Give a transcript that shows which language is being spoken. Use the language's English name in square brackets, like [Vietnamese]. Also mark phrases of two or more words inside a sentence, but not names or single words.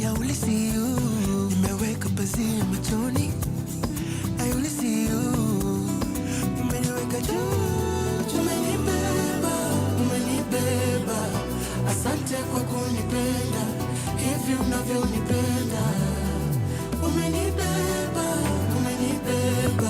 [English] only see you. [Swahili] Nimeweka pazia machoni. [English] I only see you. [Swahili] Umeniweka juu, umenibeba, umenibeba. Asante kwa kunipenda, hivi unavyonipenda. Umenibeba, umenibeba.